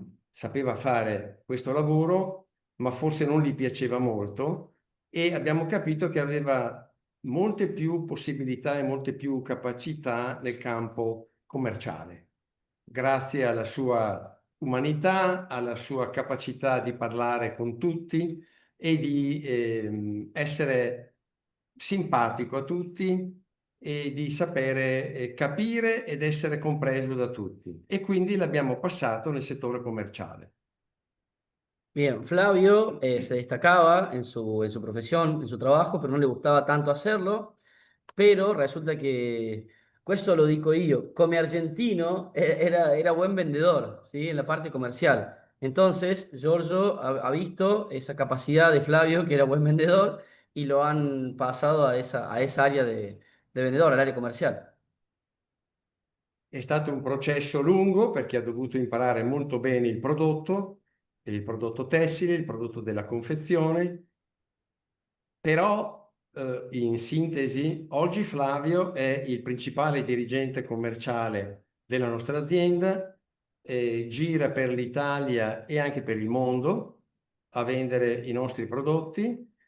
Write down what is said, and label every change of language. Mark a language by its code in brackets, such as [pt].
[it] sapeva fare questo lavoro, ma forse non gli piaceva molto e abbiamo capito che aveva molte più possibilità e molte più capacità nel campo commerciale, grazie alla sua umanità, alla sua capacità di parlare con tutti e di essere simpatico a tutti e di sapere capire ed essere compreso da tutti. E quindi l'abbiamo passato nel settore commerciale. [es] Bien, Flavio se destacaba en su profesión, en su trabajo, pero no le gustaba tanto hacerlo. Pero resulta que, [it] questo lo dico io, come argentino [es] era buen vendedor, ¿sí? En la parte comercial. Entonces, Giorgio ha visto esa capacidad de Flavio, que era buen vendedor, y lo han pasado a esa área de vendedor, al área comercial. [it] È stato un processo lungo perché ha dovuto imparare molto bene il prodotto tessile, il prodotto della confezione, però in sintesi, oggi Flavio è il principale dirigente commerciale della nostra azienda, gira per l'Italia e anche per il mondo a vendere i nostri prodotti.